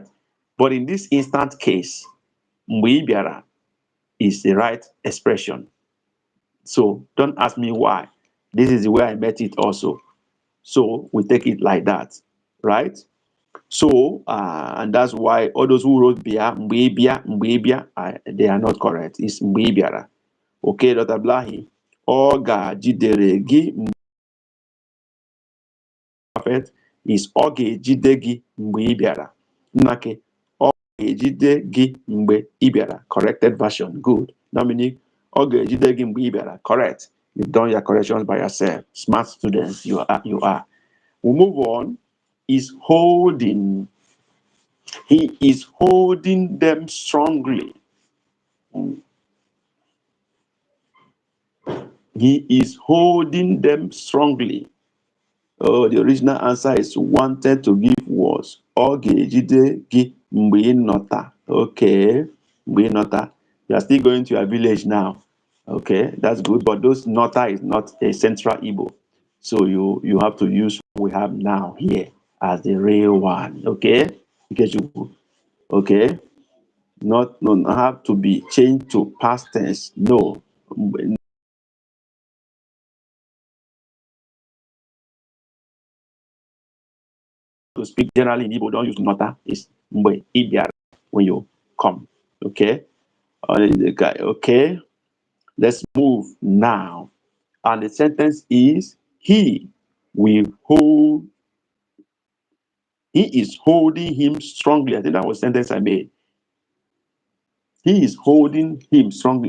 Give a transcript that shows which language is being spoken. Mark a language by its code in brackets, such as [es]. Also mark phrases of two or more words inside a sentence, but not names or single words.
[en] But in this instant case, [ig] mgbe ibiara [en] is the right expression. So don't ask me why. This is the way I met it also. So we take it like that, right? So, and that's why all those who wrote bia, [ig] mgbe bia, [en] they are not correct. It's [ig] mgbe biara. [en] Okay, Dr. Blahi. [ig] Oga jidere gi [en] perfect. [ig] is ọ ga-ejide gị mgbe ị bịara. Nnake, ọ ga-ejide gị mgbe ị bịara. [en] Corrected version. Good. [ig] Dominic, ọ ga-ejide gị mgbe ị bịara. [en] Correct. You've done your corrections by yourself. Smart students, you are. You are. We move on. Is holding. He is holding them strongly. He is holding them strongly. Oh, the original answer is wanted to give was [ig] ọ ga-ejide gị mgbe ị nọta. Okay, mgbe ị nọta. [en] You are still going to your village now. Okay, that's good. But those nota is not a central Igbo. So you have to use what we have now here as the real one. Okay? Okay? Not have to be changed to past tense. No. To speak generally in Igbo, don't use nota. It's [ig] mgbe ị bịara [en] when you come. Okay? Okay? Let's move now. And the sentence is, he is holding him strongly. I think that was the sentence I made. He is holding him strongly.